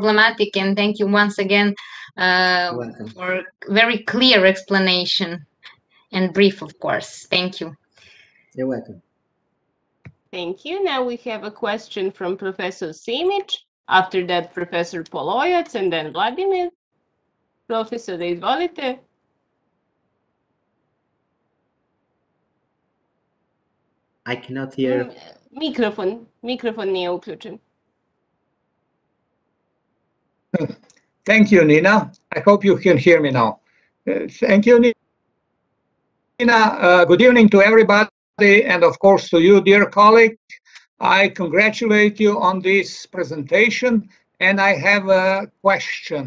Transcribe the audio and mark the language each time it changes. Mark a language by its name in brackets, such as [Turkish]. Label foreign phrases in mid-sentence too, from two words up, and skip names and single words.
[English] And thank you once again for very clear explanation and brief, of course. Thank you. You're welcome. Thank you. Now we have a question from Professor Simic. After that, Professor Polojac, and then Vladimir. [Serbian] Profesor, izvolite. [English] I cannot hear. [Serbian] Mikrofon nije uključen. [English] Thank you, Nina. I hope you can hear me now. Thank you, Nina. Good evening to everybody, and of course to you, dear colleague. I congratulate you on this presentation, and I have a question.